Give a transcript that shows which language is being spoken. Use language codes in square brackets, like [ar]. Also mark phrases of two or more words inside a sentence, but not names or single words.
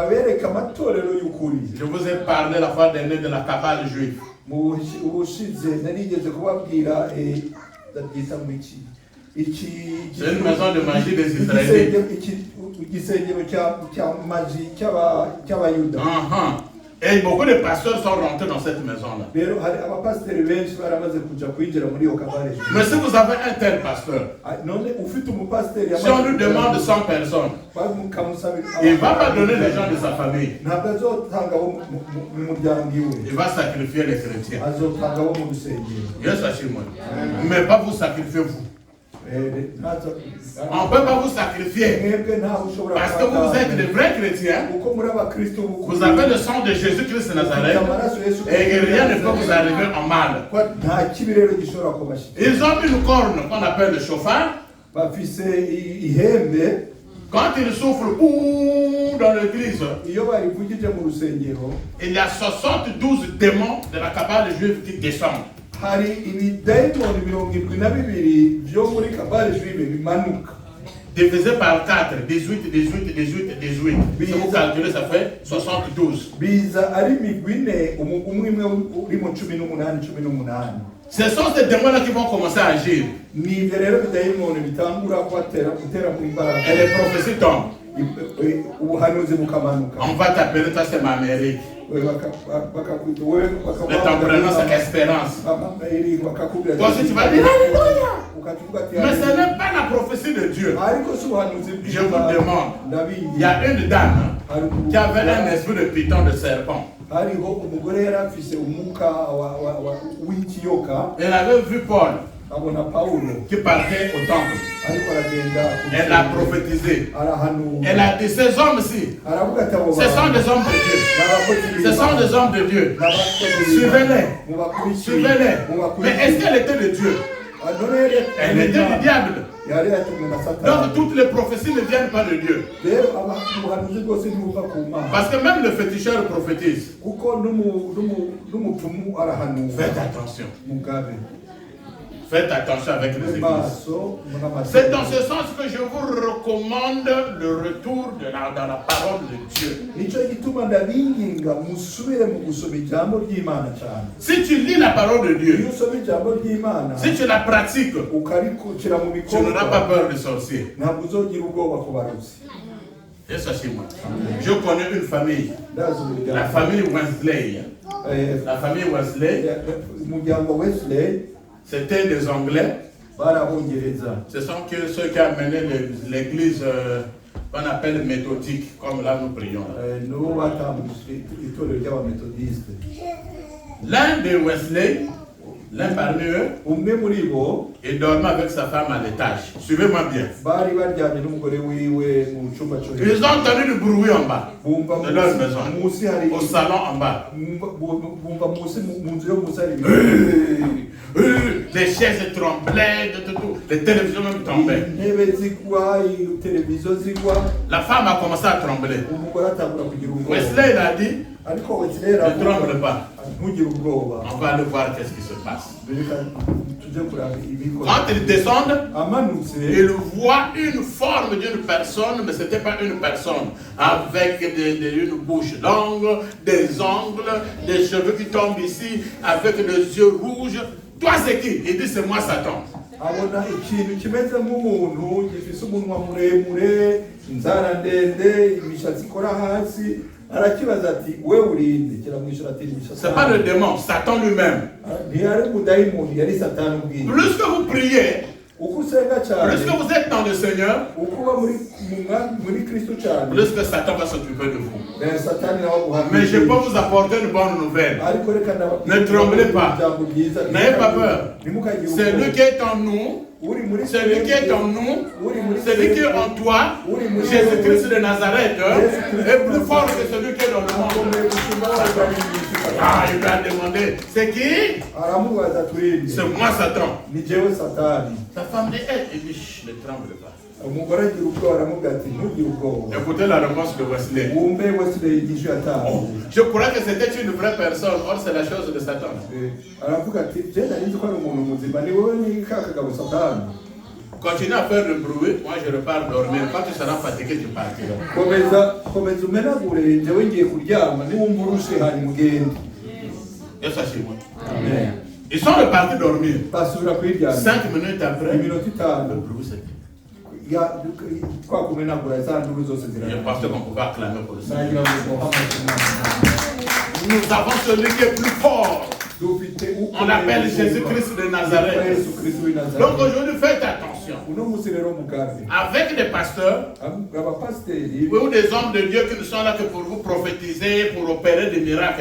[fr] Je vous ai parlé la fois dernière de la cabale juive. C'est une maison de magie des Israélites. Et beaucoup de pasteurs sont rentrés dans cette maison-là. [rn] rero hari abapasiteri benshi baramaze kuja kwinjira muri iyo kabare juive. [fr] Mais si vous avez un tel pasteur, [rn] none ufite umupasiteri [fr] si on lui demande 100 personnes, il ne va pas donner les gens de sa famille. [rn] ntabwo azotanga abo mu muryango iwe, [fr] Il va sacrifier les chrétiens. [rn] azotanga abo mu rusengero. [fr] Yes, sachez-moi. Mais pas vous sacrifier vous. On ne peut pas vous sacrifier. [rn] mwebwe ntawe ushobora [fr] Parce que vous êtes des vrais chrétiens. [rn] kuko muri abakristo [fr] Vous avez le sang de Jésus-Christ de Nazareth. Et rien ne peut vous arriver en mal. [rn] nta kibi rero gishobora kubashika. [fr] Ils ont une corne qu'on appelle le chauffard. [rn] bafise ihembe, [fr] Quand ils soufflent ouh, dans l'église, [rn] iyo barivugije mu rusengero [fr] il y a 72 démons de la cabale juive qui descendent. [rn] hari ibidayimoni 72 byo muri kabale juive bimanuka. [fr] Divisé par 4, 18, 18, 18, 18. Si vous calculez, ça fait 72. [rn] biza ari imigwi ine, umwe umwe uri mu 18. [fr] Ce sont ces démons-là qui vont commencer à agir. [rn] ni ibyo rero bidayimoni bitangura gutera mu imbaraga, [fr] Et les prophéties tombent. [rn] ubuhanuzi bukamanuka. [fr] On va t'appeler, toi c'est ma mairie. [rn] bakakwita wewe, [fr] Mais ton prénom c'est Espérance. [rn] bakakubwira [fr] Toi aussi tu vas dire Alléluia. [rn] ukavuga ati [fr] Mais ce n'est pas la prophétie de Dieu. [rn] ariko si ubuhanuzi [fr] Je vous demande. Il y a une dame qui avait un esprit de python, de serpent. [rn] hariho umugore yari afise umwuka w'ikiyoka. [fr] Elle avait vu Paul [rn] abona Pawulo [fr] qui partait au temple. [rn] ariko aragenda [fr] Elle a prophétisé. [rn] arahanura, [fr] Elle a dit ces hommes-ci, [rn] aravuga ati abo [fr] ce sont des hommes de Dieu. Ce sont des hommes de Dieu. Suivez-les. Suivez-les. Mais est-ce qu'elle était de Dieu? Elle était du diable. [rn] yari yatumwe na Satani. [fr] Donc toutes les prophéties ne viennent pas de Dieu. [rn] rero ubuhanuzi bwose ntibuva ku Mana, [fr] Parce que même le féticheur prophétise. [rn] kuko n'umupfumu arahanura. [fr] Faites attention. [rn] mugabe [fr] Faites attention avec les églises. [rn] maso [fr] C'est dans ce sens que je vous recommande le retour dans la parole de Dieu. [rn] nicyo gituma ndabinginga musubire mu gusoma ijambo ry'Imana cyane. [fr] Si tu lis la parole de [rn] iyo [fr] Dieu, [rn] usoma ijambo ry'Imana [fr] si tu la pratiques, [rn] ukarikukira mu [fr] tu n'auras pas [rn] bikorwa, [fr] peur des sorciers. [rn] ntabwo uzogira ubwoba ku barozi. [fr] Et sachez-moi, je connais une famille, [rn] ndazi umuryango. [fr] la famille Wesley. La famille Wesley, [rn] umuryango Wesley [fr] c'était des Anglais. [rn] barabongereza. [fr] Ce sont ceux qui ont amené l'église qu'on appelle méthodique, comme là nous prions. [rn] nibo batambutse itorero ry'abametodiste. [fr] L'un de Wesley, l'un parmi eux, [rn] umwe muri bo [fr] il dormait avec sa femme à l'étage. Suivez-moi bien. [rn] bari baryamye n'umugore wiwe mu cyumba cyo [fr] Ils ont entendu du bruit en bas, [rn] bumva [fr] de leur maison, [rn] munsi hari [fr] au salon en bas. [rn] bumva munsi mu nzu yo munsi hari [fr] Les chaises tremblaient, tout. Les télévisions même tombaient. [rn] intebe zigwa, televiziyo zigwa, [fr] La femme a commencé à trembler. [rn] umugore atangura kugira ubwoba. [fr] Wesley il a dit, [rn] ariko Wesley [fr] ne tremble pas. [rn] ntugire ubwoba. [fr] On va aller voir qu'est-ce qui se passe. [rn] Reka tujye kuraba ibikora. [fr] Quand ils descendent, [rn] amanutse [fr] ils voient une forme d'une personne, mais ce n'était pas une personne, avec une bouche longue, des ongles, des cheveux qui tombent ici, avec des yeux rouges. Toi, c'est qui? Il dit, c'est moi, Satan. [rn] abona ikintu kimeze nk'umuntu gifise umunwa muremure, inzara ndende, imishatsi ikora hasi, arakibaza ati we urinde, kiramwishyura ati [fr] C'est pas le démon, Satan lui-même. [rn] ntiyari umudayimoni, yari Satani ubwiwe. [fr] Plus que vous priez, [rn] uko usenga cyane, [fr] plus que vous êtes dans le Seigneur, [rn] uko uba muri Kristo cyane, [fr] plus que Satan va s'occuper de vous. [rn] Satani nawe aguha. [fr] Mais je peux vous apporter une bonne nouvelle. [rn] ariko reka [fr] Ne tremblez pas. [rn] ijambo ryiza, [fr] N'ayez pas peur. [rn] ntimukagire [fr] C'est lui qui est en nous, [rn] uri muri [fr] c'est lui qui est en nous, c'est lui qui est en toi. Jésus-Christ de Nazareth est plus fort que celui qui est dans le monde. Ah, il va demander, c'est qui? [rn] aramubaza ati [fr] C'est moi, Satan. [rn] ni jewe Satani. [fr] Sa femme dit, il dit, chut, ne tremble pas. [rn] umugore agira ubwoba, aramubwira ati ntugire ubwoba. [fr] Écoutez la réponse de Wesley. [rn] wumve Wesley igisho yatanze. [fr] Je crois que c'était une vraie personne, or c'est la chose de Satan. [rn] aravuga ati je nari nzi ko ari umuntu muzima, ni wowe ni ka kagabo Satani. [fr] Continue à faire le bruit, moi je repars dormir. Quand tu seras fatigué, tu partiras. [rn] komeza umenagure, jewe ngiye kuryama, niwumva urushe hanyuma ugende. [fr] Et ça chez moi. Amen. Ils sont repartis dormir. [rn] basubira kwiryama. [fr] 5 minutes après, [rn] iminota [fr] le [rn] itanu [fr] bruit s'est dit. [rn] kwa kumenagura za nduru zose [fr] Je [rn] zirahari. [fr] pensais qu'on pouvait acclamer pour le Seigneur. [rn] nagira ngo muhammad [fr] Nous avons celui qui est plus fort. On appelle Jésus-Christ de Nazareth. Donc aujourd'hui, faites attention. Avec des pasteurs ou des hommes de Dieu qui ne sont là que pour vous prophétiser, pour opérer des miracles.